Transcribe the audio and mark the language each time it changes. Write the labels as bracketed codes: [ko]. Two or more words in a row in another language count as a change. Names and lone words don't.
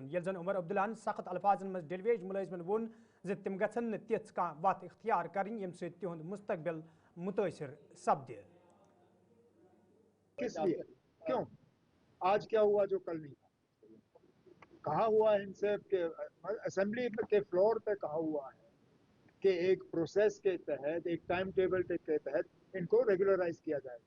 [ks] ये जन उमर अब्दुल्लाहन सख्त अल्फाजन मं डेलीवेज मुलाजिमन वोन तिम गन न तिथ कह वत इख्तियार कर यम सहुंद मुस्तकबिल मुतासर सपद। [hi] किस लिए, क्यों, आज क्या हुआ जो कल नहीं था? कहा हुआ है इनसे कि असेंबली के फ्लोर पे कहा हुआ है कि एक प्रोसेस के तहत, एक टाइम टेबल के तहत इनको रेगुलराइज किया जाएगा।